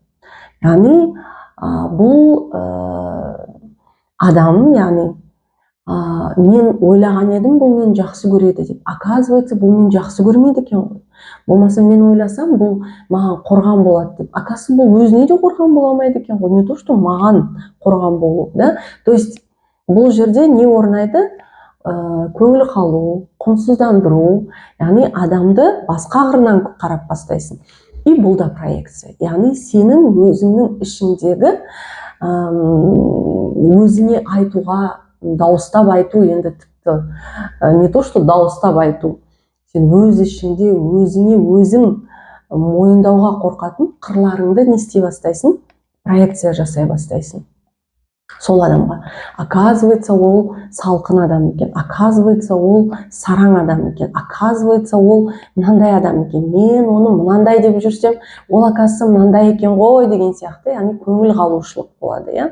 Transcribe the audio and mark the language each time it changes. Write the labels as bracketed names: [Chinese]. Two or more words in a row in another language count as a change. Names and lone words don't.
[Kazakh] Яғни бұл адам, яғни мен ойлаған едім, бұл мен жақсы көреді деп. Оказывается, бұл мен жақсы көрмейді екен ғой. Болмаса мен ойласам, бұл маған қорған болады деп. Оказывается, бұл өзіне де қорған бола алмайды екен ғой. [Russian] Не то, что [Kazakh] маған қорған болу, да? [Russian] То есть [Kazakh] бұл жерде не орнайды? Көңіл қалу, құнсыздандыру, яғни адамды басқа қырынан қарап бастайсың. И бұл да проекция. Яғни сенің өзіңнің ішіңдегі өзіне айтуға, дауыстап айту, енді тіпті [Russian] не то, что [Kazakh] дауыстап айту, сен өз ішіңде өзіңе өзің мойындауға қорқатын қырларыңды не істей бастайсың? Проекция жасай бастайсың сол адамға. Оказывается, ол салқын адам екен, оказывается, ол сараң адам екен, оказывается, ол мынандай адам екен, мен оны мынандай деп жүрсем, ол оказывается мынандай екен ғой деген сияқты, яғни көңіл қалушылық болады.